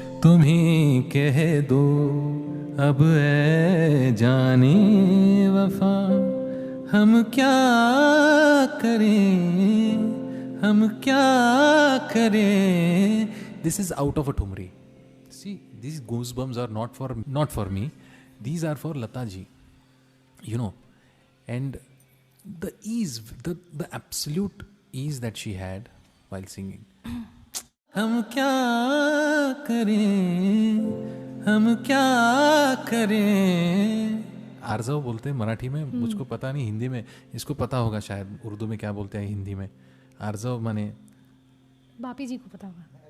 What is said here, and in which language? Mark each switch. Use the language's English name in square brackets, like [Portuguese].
[Hindi] तुम ही कह दो अब ऐ जाने वफा हम क्या करें, हम क्या करें. [English] This is out of a Thumri. See, these goosebumps are not for me. These are for Lata ji. You know, and the ease, the absolute ease that she had while singing. [Hindi] हम क्या करें, हम क्या करें. आर्जव बोलते हैं मराठी में, मुझको पता नहीं हिंदी में, इसको पता होगा शायद उर्दू में क्या बोलते हैं हिंदी में. आर्जव माने बापी जी को पता होगा.